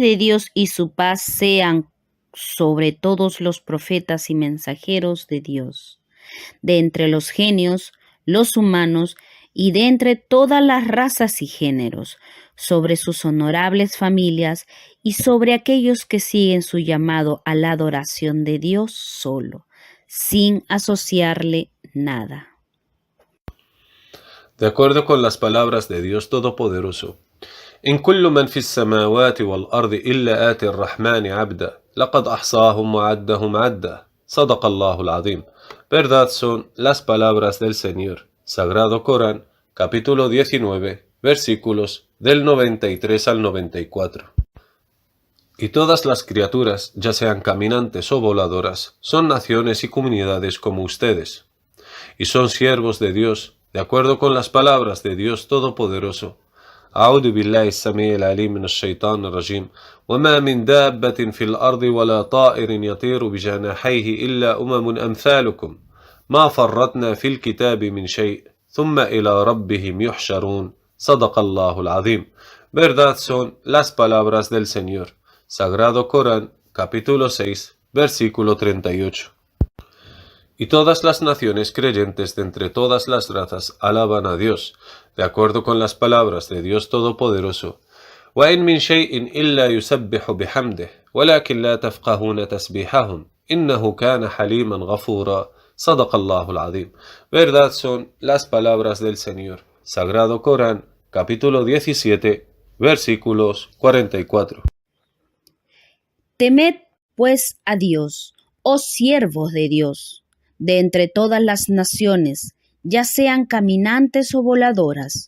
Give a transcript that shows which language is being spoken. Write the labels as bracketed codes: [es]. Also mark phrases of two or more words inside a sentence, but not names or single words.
[es] de Dios y su paz sean sobre todos los profetas y mensajeros de Dios, de entre los genios, los humanos y de entre todas las razas y géneros, sobre sus honorables familias y sobre aquellos que siguen su llamado a la adoración de Dios solo, sin asociarle nada. De acuerdo con las palabras de Dios Todopoderoso, [ar] إن كل من في السماوات والأرض إلا آتي الرحمن عبدا لقد أحصاهم وعدهم عدا صدق الله العظيم. [es] Verdad son las palabras del Señor. Sagrado Corán, capítulo 19, versículos del 93 al 94. Y todas las criaturas, ya sean caminantes o voladoras, son naciones y comunidades como ustedes, y son siervos de Dios, de acuerdo con las palabras de Dios Todopoderoso. [ar] أعوذ بالله السميع العليم من الشيطان الرجيم وما من دابة في الأرض ولا طائر يطير بجناحيه إلا أمثالكم ما فرطنا في الكتاب من شيء ثم إلى ربهم يحشرون صدق الله العظيم. [es] Verdad son las palabras del Señor. Sagrado Corán, capítulo 6, versículo 38. Y todas las naciones creyentes de entre todas las razas alaban a Dios, de acuerdo con las palabras de Dios Todopoderoso. [ar] وَإِن مِّن شَيْءٍ إِلَّا يُسَبِّحُ بِحَمْدِهِ وَلَكِنْ لَا تَفْقَهُونَ تَسْبِيحَهُمْ إِنَّهُ كَانَ حَلِيمًا غَفُورًا صدق الله العظيم. [es] Verdad son las palabras del Señor. Sagrado Corán, capítulo 17, versículos 44. Temed pues a Dios, oh siervos de Dios, de entre todas las naciones, ya sean caminantes o voladoras.